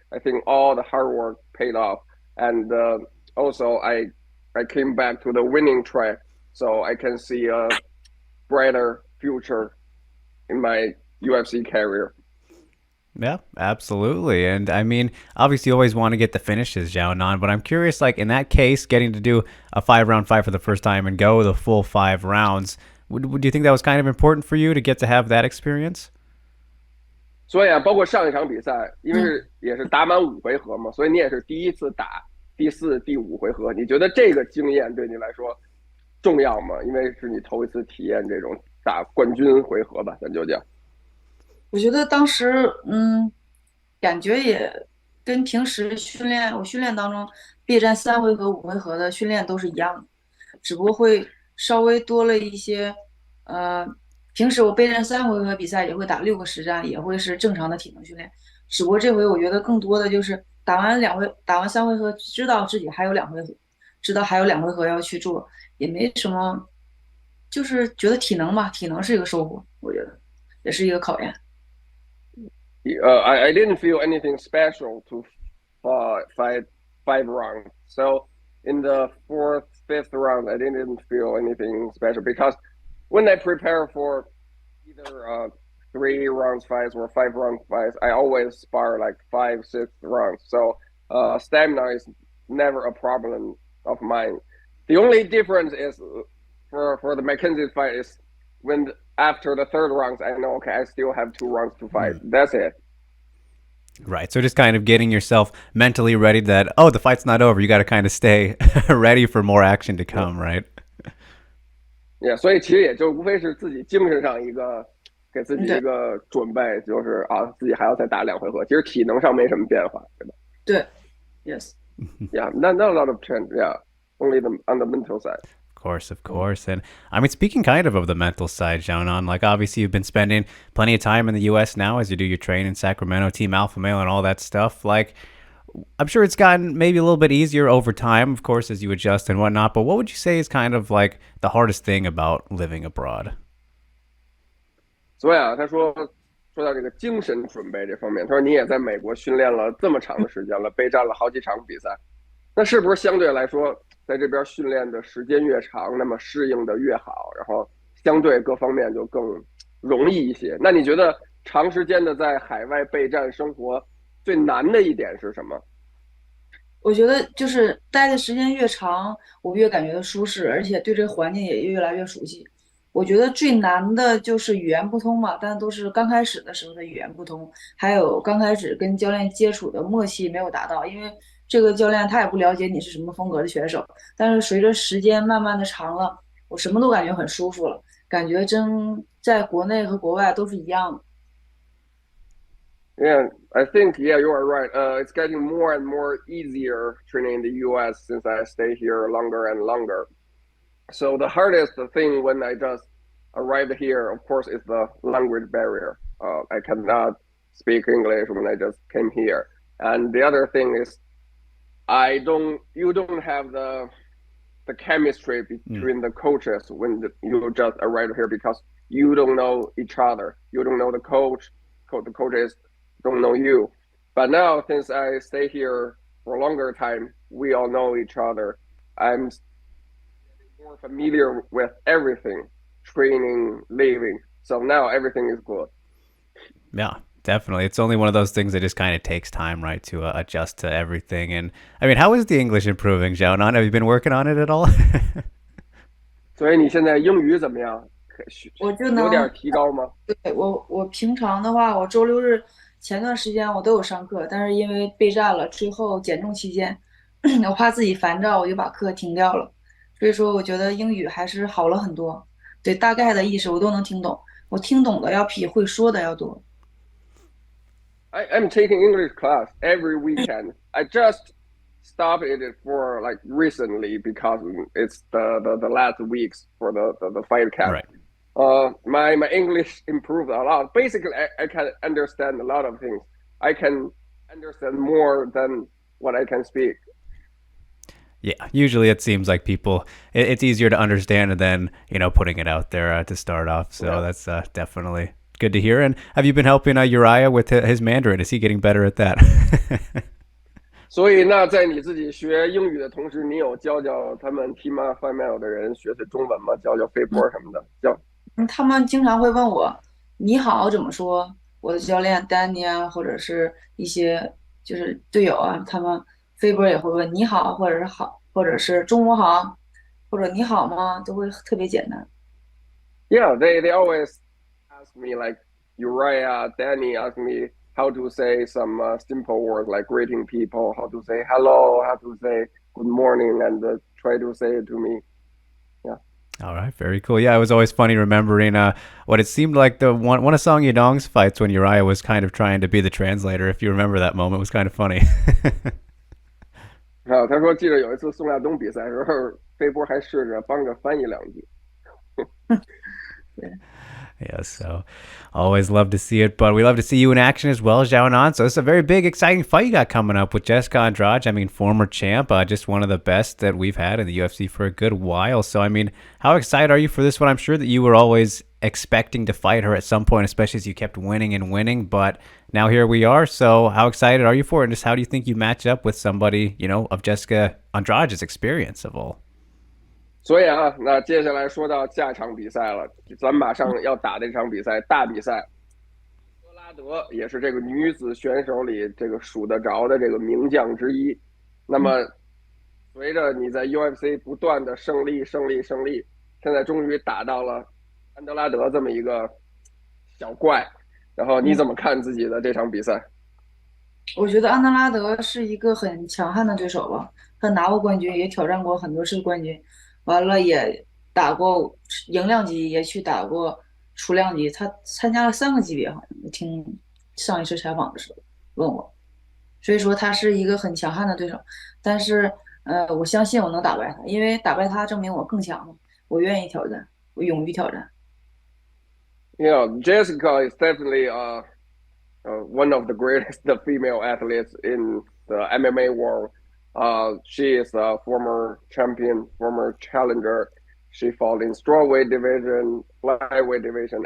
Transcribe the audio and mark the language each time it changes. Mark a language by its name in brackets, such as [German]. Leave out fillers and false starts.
[English] I think all the hard work paid off, and also I came back to the winning track, so I can see a brighter future in my UFC career. Yeah, absolutely. And I mean, obviously, you always want to get the finishes, Zhao Nan, but I'm curious, like in that case, getting to do a 5 round fight for the first time and go the full 5 rounds, would you think that was kind of important for you to get to have that experience? [Chinese] 所以啊，包括上一场比赛，因为嗯。也是打满5回合嘛，所以你也是第一次打第4、第5回合。你觉得这个经验对你来说重要吗？因为是你头一次体验这种打冠军回合吧，咱就讲。我觉得当时，感觉也跟平时训练，我训练当中备战3回合、5回合的训练都是一样的，只不过会稍微多了一些，呃，平时我备战3回合比赛也会打6个实战，也会是正常的体能训练，只不过这回我觉得更多的就是打完3回合，知道自己还有2回合，知道还有2回合要去做，也没什么，就是觉得体能嘛，体能是一个收获，我觉得也是一个考验。 [English] I didn't feel anything special to fight 5 rounds. So in the fourth, fifth round, I didn't feel anything special because when I prepare for either 3 rounds fights or 5 round fights, I always spar like 5, 6 rounds. So stamina is never a problem of mine. The only difference is for the Mackenzie fight is when after the third round, I know okay, I still have 2 rounds to fight. That's it. Right. So just kind of getting yourself mentally ready that, oh, the fight's not over. You got to kind of stay ready for more action to Yeah. come, right? Yeah， [Chinese] 所以其实也就无非是自己精神上一个给自己一对个准备，就是啊，自己还要再打2回合。其实体能上没什么变化，对吧对， [English] yes。？Yeah, not a lot of change. Yeah, only on the mental side. Of course, of course. And I mean, speaking kind of the mental side, Xiaonan, like obviously you've been spending plenty of time in the U.S. now as you do your training in Sacramento, Team Alpha Male, and all that stuff. Like, I'm sure it's gotten maybe a little bit easier over time, of course, as you adjust and whatnot. But what would you say is kind of like the hardest thing about living abroad? [Chinese] 所以啊，说到这个精神准备这方面，他说你也在美国训练了这么长的时间了，备战了好几场比赛，那是不是相对来说，在这边训练的时间越长，那么适应的越好，然后相对各方面就更容易一些？那你觉得长时间的在海外备战生活最难的一点是什么？我觉得就是待的时间越长，我越感觉到舒适，而且对这个环境也越来越熟悉。我觉得最难的就是语言不通嘛，但都是刚开始的时候的语言不通，还有刚开始跟教练接触的默契没有达到，因为这个教练他也不了解你是什么风格的选手。但是随着时间慢慢的长了，我什么都感觉很舒服了，感觉真在国内和国外都是一样的。 [English] Yeah, I think you are right. It's getting more and more easier training in the U.S. since I stay here longer and longer. So the hardest thing when I just arrived here, of course, is the language barrier. I cannot speak English when I just came here. And the other thing is you don't have the chemistry between the coaches when you just arrived here because you don't know each other. You don't know the coach. The coaches don't know you. But now, since I stay here for a longer time, we all know each other. I'm more familiar with everything, training, living. So now everything is good. Yeah, definitely. It's only one of those things that just kind of takes time, right, to adjust to everything. And I mean, how is the English improving, Xiaonan? Have you been working on it at all? [Chinese] 所以你现在英语怎么样？我就有点能，提高吗？对，我平常的话，我周六日前段时间我都有上课，但是因为备战了，最后减重期间，我怕自己烦躁，我就把课停掉了。所以说，我觉得英语还是好了很多，对大概的意思我都能听懂，我听懂的要比会说的要多。 [English] I'm taking English class every weekend. I just stopped it for like recently because it's the last weeks for the fight camp. Right. My English improved a lot. Basically, I can understand a lot of things. I can understand more than what I can speak. Yeah, usually it seems like it's easier to understand than, putting it out there to start off. So that's definitely good to hear. And have you been helping Uriah with his Mandarin? Is he getting better at that? [Chinese] 所以，那在你自己学英语的同时，你有教他们 Tima f i m a l 的人学的中文吗？教飞波什么的，教。他们经常会问我"你好"怎么说，我的教练 Danny 啊，或者是一些就是队友啊，他们飞波也会问"你好"，或者是好，或者是中午好，或者"你好吗"，都会特别简单。 [English] Yeah, they always ask me like Uriah, Danny ask me how to say some simple words like greeting people, how to say hello, how to say good morning, and try to say it to me. Yeah. All right, very cool. Yeah, it was always funny remembering what it seemed like the one of Song Yadong's fights when Uriah was kind of trying to be the translator. If you remember that moment, it was kind of funny. [Chinese] 他说记得有一次宋亚东比赛的时候，飞波还试着帮着翻译两句。 [English] Yeah, so always love to see it, but we love to see you in action as well, Xiaonan. So this is a very big, exciting fight you got coming up with Jessica Andrade. I mean, former champ, just one of the best that we've had in the UFC for a good while. So, I mean, how excited are you for this one? I'm sure that you were always expecting to fight her at some point, especially as you kept winning and winning, but now here we are. So how excited are you for it? And just how do you think you match up with somebody, of Jessica Andrade's experience of all? [Chinese] 所以那接下来说到下场比赛了，咱马上要打的这场比赛，大比赛，德拉德也是这个女子选手里这个数得着的这个名将之一。那么，随着你在 UFC 不断的胜利，现在终于打到了安德拉德这么一个小怪。然后你怎么看自己的这场比赛？我觉得安德拉德是一个很强悍的对手吧，他拿过冠军，也挑战过很多次冠军。完了也打过赢量级，也去打过雏量级，他参加了3个级别，好像我听上一次采访的时候问我，所以说他是一个很强悍的对手，但是我相信我能打败他，因为打败他证明我更强了，我愿意挑战，我勇于挑战。 [English] Yeah, Jessica is definitely one of the greatest female athletes in the MMA world. She is a former champion, former challenger. She fought in strawweight division, flyweight division.